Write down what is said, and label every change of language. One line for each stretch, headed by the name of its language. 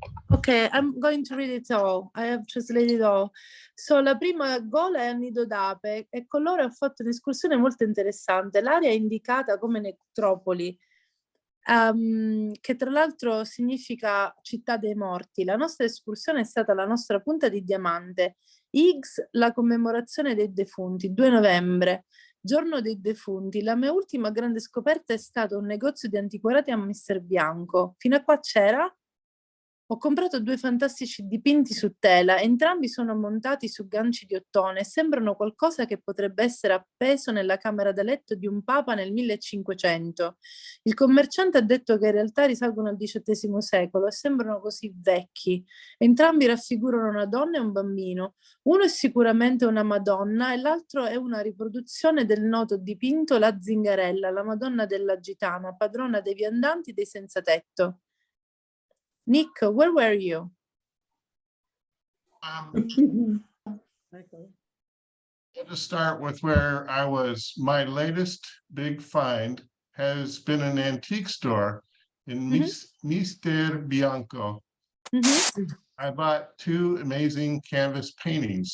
English: Ok, I'm going to read it all. I have translated all.
Italian: So, la prima gola è a nido d'ape e con loro ho fatto un'escursione molto interessante. L'area è indicata come necropoli, che tra l'altro significa città dei morti. La nostra escursione è stata la nostra punta di diamante. X, la commemorazione dei defunti, 2 novembre. Giorno dei defunti, la mia ultima grande scoperta è stato un negozio di antiquariati a Mister Bianco. Fino a qua c'era? Ho comprato 2 fantastici dipinti su tela, entrambi sono montati su ganci di ottone e sembrano qualcosa che potrebbe essere appeso nella camera da letto di un papa nel 1500. Il commerciante ha detto che in realtà risalgono al XVIII secolo e sembrano così vecchi. Entrambi raffigurano una donna e un bambino. Uno è sicuramente una Madonna e l'altro è una riproduzione del noto dipinto La Zingarella, la Madonna della Gitana, padrona dei viandanti e dei senza tetto.
English: Nick, where were you? I'll just start with where I was. My latest big find has been an antique store in Mister Bianco. I bought 2 amazing canvas paintings.